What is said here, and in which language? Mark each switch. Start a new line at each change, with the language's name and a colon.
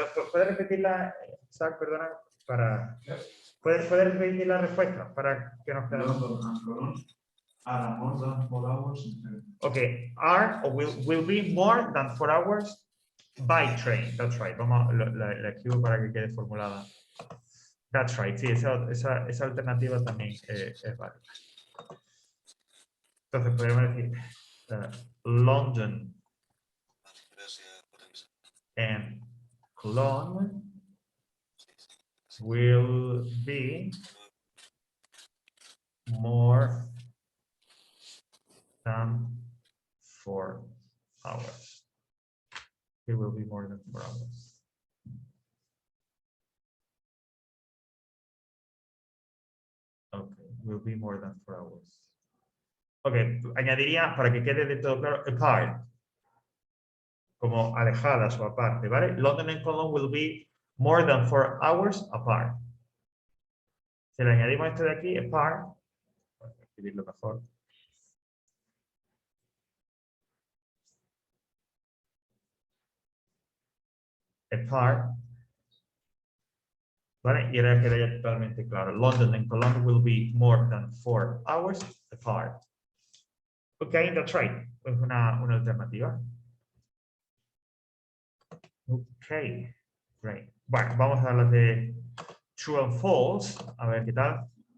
Spanish: ¿Puedes repetirla, Isaac, perdona? ¿Puedes repetir la respuesta para que nos quedemos?
English: London and Cologne are more than 4 hours in train. Ok, are o will be more than 4 hours by train. That's right.
Spanish: Vamos, la escribo para que quede formulada.
English: That's right.
Spanish: Sí, esa alternativa también es válida. Entonces podemos decir
English: London and Cologne will be more than 4 hours. It will be more than 4 hours. Okay, will be more than 4 hours.
Spanish: Ok, añadiría, para que quede de todo claro, apart, como alejadas o aparte, ¿vale?
English: London and Cologne will be more than 4 hours apart.
Spanish: Si le añadimos esto de aquí, apart, para escribirlo mejor.
English: apart.
Spanish: ¿Vale? Y ahora queda ya totalmente claro.
English: London and Cologne will be more than 4 hours apart. Okay, that's right.
Spanish: Es una alternativa.
English: Ok, great.
Spanish: Bueno, vamos a las de true and false. A ver qué tal.